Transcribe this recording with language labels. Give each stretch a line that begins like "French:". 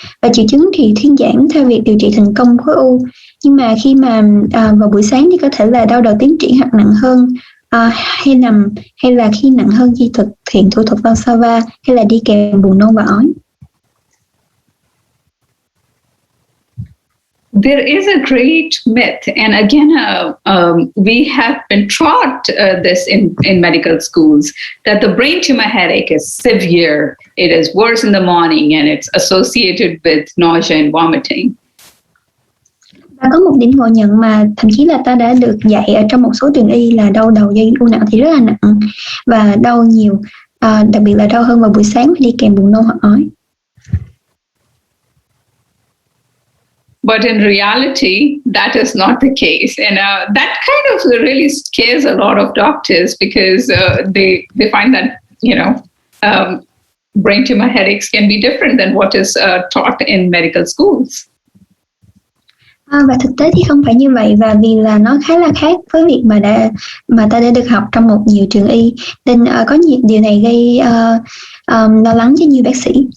Vietnamese: Và triệu chứng thì thuyên giản theo việc điều trị thành công khối u. Nhưng mà khi mà vào buổi sáng thì có thể là đau đầu tiến triển hoặc nặng hơn, hay nằm, hay là khi nặng hơn khi thực hiện thủ thuật Valsalva, hay là đi kèm buồn nôn và ói.
English: There is a great myth, and again, we have been taught this in medical schools, that the brain tumor headache is severe. It is worse in the morning, and it's associated with nausea and vomiting.
Vietnamese: Và có một điểm ngộ nhận mà thậm chí là ta đã được dạy ở trong một số trường y là đau đầu do u não thì rất là nặng và đau nhiều, đặc biệt là đau hơn vào buổi sáng và đi kèm buồn nôn hoặc ói.
English: But in reality, that is not the case. And that kind of really scares a lot of doctors, because they find that, brain tumor headaches can be different than what is taught in medical schools.
Vietnamese: Và thực tế thì không phải như vậy, và vì là nó khá là khác với việc mà ta đã được học trong một nhiều trường y, nên có nhiều điều này gây lo lắng cho nhiều bác sĩ.